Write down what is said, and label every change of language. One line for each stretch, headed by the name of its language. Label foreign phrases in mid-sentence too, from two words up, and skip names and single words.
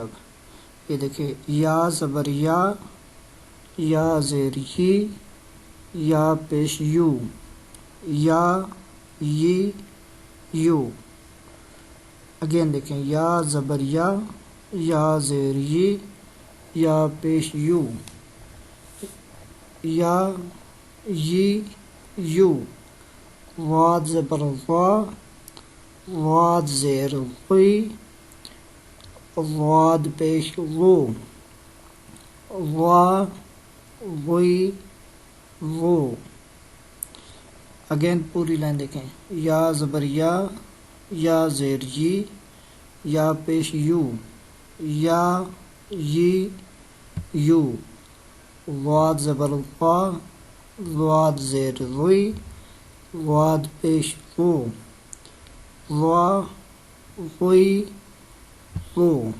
Urdu: اب یہ دیکھیں، یا زبر یا، یا زیر ہی، یا پیش یو، یا یی یو۔ اگین دیکھیں، یا زبر یا زیر یی، یا پیش یو، یا یی یو۔ واد زبر وا، واد زیر غی، واد پیش غو، وا غی غو۔ اگین پوری لائن دیکھیں، یا زبر یا زیر یی، یا پیش یو، یا یی یو۔ واد زبر وا، واد زیر غی، واد پیش غو، وا غی غو۔